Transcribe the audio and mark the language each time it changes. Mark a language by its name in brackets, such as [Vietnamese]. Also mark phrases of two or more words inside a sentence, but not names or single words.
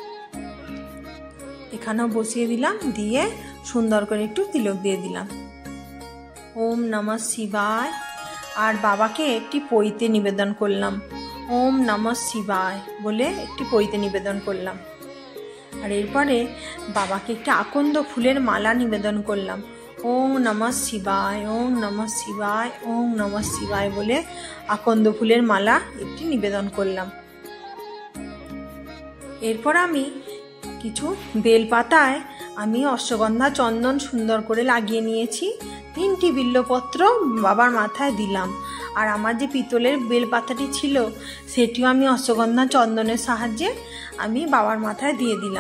[Bangla] এখানেও বসিয়ে দিলাম, দিয়ে সুন্দর করে একটু তিলক দিয়ে দিলাম। [Sanskrit] ওম নমঃ শিবায়। [Bangla] আর বাবাকে একটি পৈতে নিবেদন করলাম। [Sanskrit] ওম নমঃ শিবায় [Bangla] বলে একটি পৈতে নিবেদন করলাম। আর এরপরে বাবাকে একটি আকন্দ ফুলের মালা নিবেদন করলাম। [Sanskrit] ওম নমঃ শিবায়, ওম নমঃ শিবায়, ওম নমঃ শিবায় [Bangla] বলে আকন্দ ফুলের মালা একটি নিবেদন করলাম। এরপর আমি কিছু বেলপাতায় আমি অশ্বগন্ধা চন্দন সুন্দর করে লাগিয়ে নিয়েছি। 3টি বিল্বপত্র বাবার মাথায় দিলাম। আর আমার যে পিতলের বেলপাতাটি ছিল সেটিও আমি অশ্বগন্ধা চন্দনের সাহায্যে আমি বাবার মাথায় দিয়ে দিলাম।